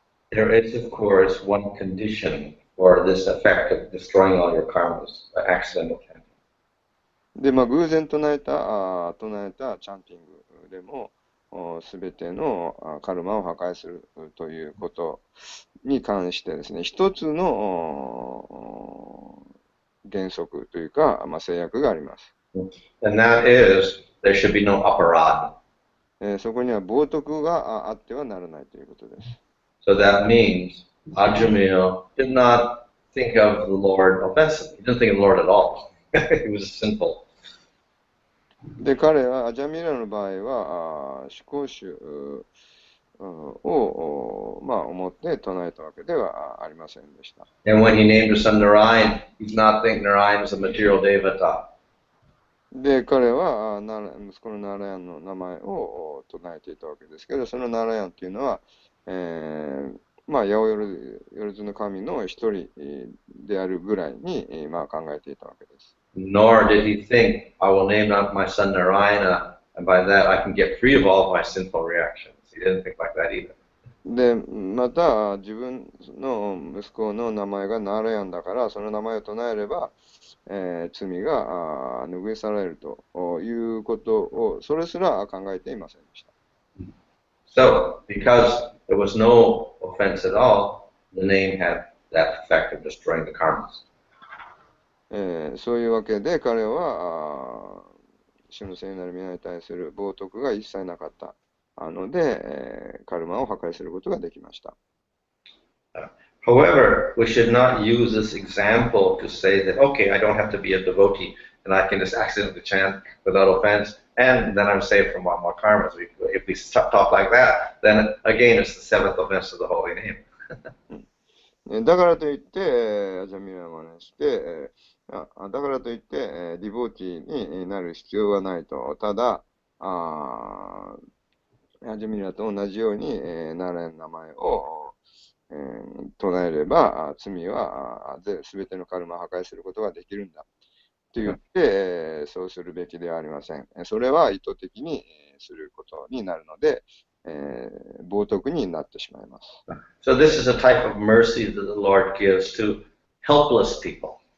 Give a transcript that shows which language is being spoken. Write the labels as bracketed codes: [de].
[en] There is, of course, one condition for this effect of destroying all your karmas, accidental chanting. [ja] で、偶然唱えたチャンティングでも、すべてのカルマを破壊するということに関してですね、一つの原則というか、制約があります。 [en] And that is, there should be no aparad. [ja] そこには冒涜があってはならないということです。 [en] So that means Ajamil did not think of the Lord offensively. He didn't think of the Lord at all. He was sinful. [ja] で、彼は、アジャミーラの場合は、思考主を、思って唱えたわけではありませんでした。 [en] And when he named his son Narayan, he did not think Narayan was a material devata. [ja] で、彼は息子のナーラヤンの名前を唱えていたわけですけど、そのナーラヤンというのは、八百万の神の一人であるぐらいに、考えていたわけです。 [en] Nor did he think, I will name my son Narayana, and by that I can get free of all of my sinful reactions. He didn't think like that either. [ja] で、また、自分の息子の名前がナーラヤンだから、その名前を唱えれば、罪が拭い去られるということを、それすら考えていませんでした。 [en] So, because there was no offense at all, the name had that effect of destroying the karmas. [ja] そういうわけで、彼は、主の聖なる皆に対する冒涜が一切なかったので、カルマを破壊することができました。 [en] However, we should not use this example to say that, okay, I don't have to be a devotee, and I can just accidentally chant without offense, and then I'm saved from all more karmas. If we talk like that, then again, it's the seventh offense of the holy name. [ja] だからといって、アジャミラを真似して、だからといって、ディボーティーになる必要はないと。ただ、アジャミラと同じように、ナーラヤの名前を、唱えれば、罪はすべてのカルマを破壊することができるんだ。と言って、そうするべきではありません。それは意図的にすることになるので、冒涜になってしまいます。 [en] So this is a type of mercy that the Lord gives to helpless people.